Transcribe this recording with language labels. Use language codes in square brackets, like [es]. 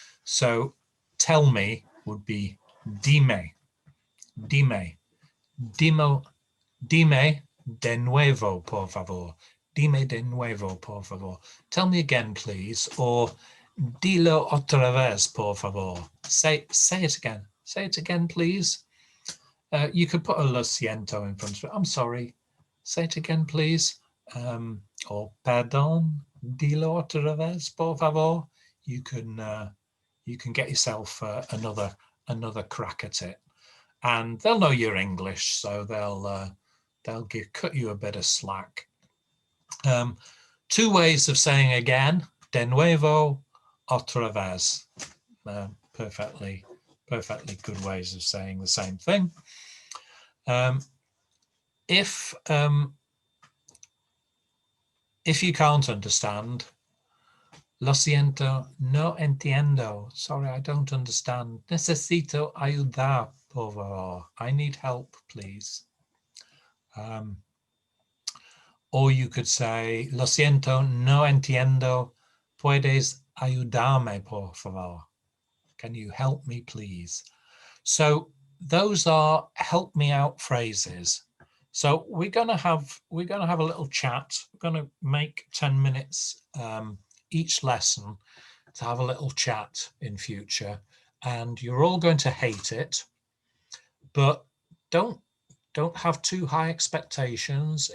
[en] So tell me would be [es] dime, dime, dime de nuevo, por favor. Dime de nuevo, por favor. [en] Tell me again, please, or [es] dilo otra vez, por favor. [en] Say it again. Say it again, please. You could put a [es] lo siento [en] in front of it. I'm sorry. Say it again, please. [es] Or perdón, dilo otra vez, por favor. [en] You can get yourself another crack at it, and they'll know your English, so they'll cut you a bit of slack. Two ways of saying again: [es] de nuevo, otra vez. [en] Perfectly good ways of saying the same thing. If you can't understand, [es] lo siento, no entiendo. [en] Sorry, I don't understand. [es] Necesito ayuda, por favor. [en] I need help, please. Or you could say, [es] lo siento, no entiendo. Puedes ayudarme, por favor. [en] Can you help me, please? So those are help me out phrases. So we're going to have a little chat. We're going to make 10 minutes each lesson to have a little chat in future, and you're all going to hate it, but don't have too high expectations.